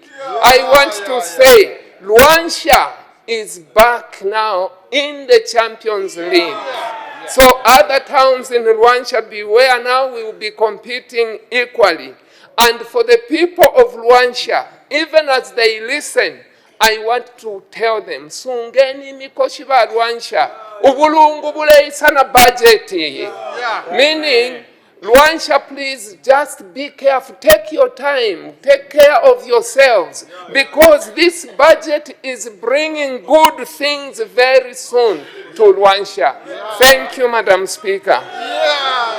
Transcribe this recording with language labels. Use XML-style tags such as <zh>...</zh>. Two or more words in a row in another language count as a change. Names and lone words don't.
<en>I want to say, Luanshya is back now in the Champions League. So other towns in Luanshya, beware now, we will be competing equally. And for the people of Luanshya, even as they listen, I want to tell them,</en> <bem>Sungeni mikoshi ba Luanshya, ubulungu buleyi sana budget.</bem> <en>Meaning, Luanshya, please just be careful. Take your time. Take care of yourselves. Because this budget is bringing good things very soon to Luanshya. Thank you, Madam Speaker.</en>